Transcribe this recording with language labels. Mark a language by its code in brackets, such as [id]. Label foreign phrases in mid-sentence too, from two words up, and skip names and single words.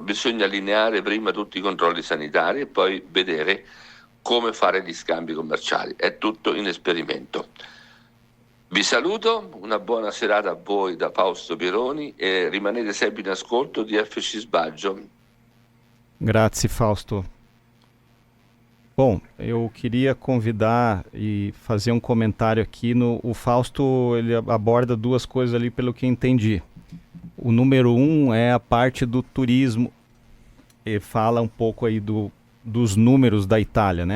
[it] Bisogna allineare prima tutti i controlli sanitari e poi vedere come fare gli scambi commerciali. È tutto in esperimento. Vi saluto, una buona serata a voi da Fausto Pieroni e rimanete sempre in ascolto di FC Sbaggio. Grazie, Fausto. [pt] Bom, eu queria convidar e fazer um comentário aqui. O Fausto ele aborda duas coisas ali pelo que entendi. O número 1 é a parte do turismo. Ele fala um pouco aí dos números da Itália, né?